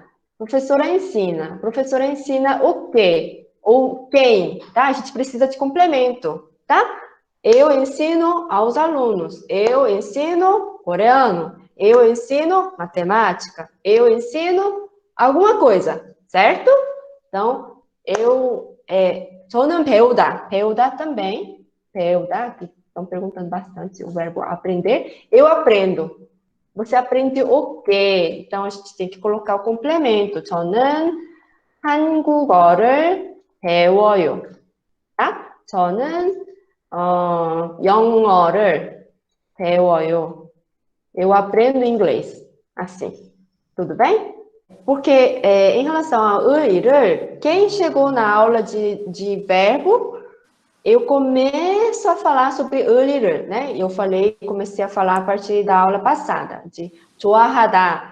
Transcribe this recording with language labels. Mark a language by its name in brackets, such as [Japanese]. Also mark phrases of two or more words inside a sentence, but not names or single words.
[Portuguese] Professora ensina o quê? Ou quem, tá? A gente precisa de complemento, tá? Eu ensino aos alunos, eu ensino coreano, eu ensino matemática, eu ensino alguma coisa, certo? Então, [Korean] 저는 배우다, 배우다 [Portuguese] também, 배우다, que estão perguntando bastante o verbo aprender, eu aprendo. Você aprende o quê? Então, a gente tem que colocar o complemento. [Korean] 저는 한국어를 배워요. tá? 저는 영어를 배워요. [Portuguese] Eu aprendo inglês. Assim. Tudo bem? Porque em relação ao 을을, quem chegou na aula de verbo, eu começo a falar sobre 을을, né? Eu comecei a falar a partir da aula passada, de 좋아하다.